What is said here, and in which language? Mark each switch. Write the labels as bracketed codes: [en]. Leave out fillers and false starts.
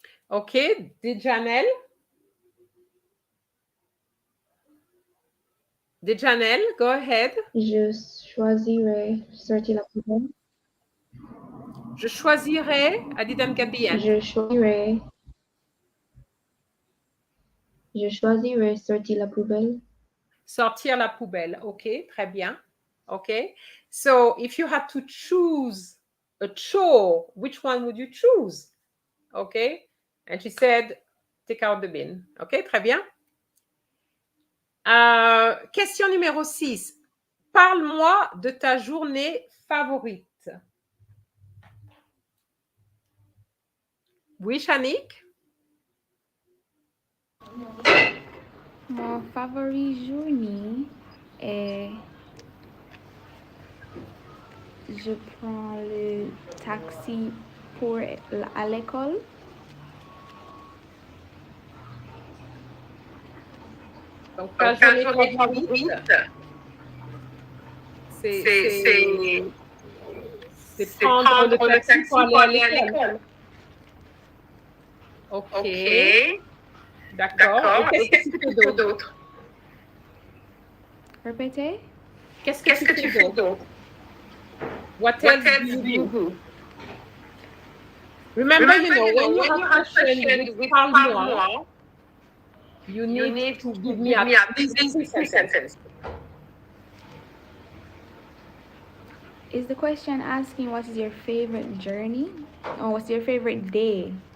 [en] OK, Dejanel? Dejanel, go ahead. [fr] Je choisirais sortir la poubelle. Je choisirais, [en] I didn't get the end. [fr] Je choisirais sortir la poubelle. Sortir la poubelle. OK, très bien. OK. [en] So, if you had to choose a chore, which one would you choose? OK. And she said, take out the bin. [fr] OK, très bien. Question numéro 6. Parle-moi de ta journée favorite. Oui, Shanique? Mon favori journée est... Je prends le taxi pour à l'école. Donc, ta journée favorite, c'est prendre le taxi pour aller à l'école. OK. D'accord. Et qu'est-ce que tu fais d'autre? Répétez. Qu'est-ce que tu fais d'autre? [en] What else do you do? Remember, you know, when you have question with parle-moi, you need to give me at least 2 sentences. Is the question asking what is your favorite journey? Or what's your favorite day?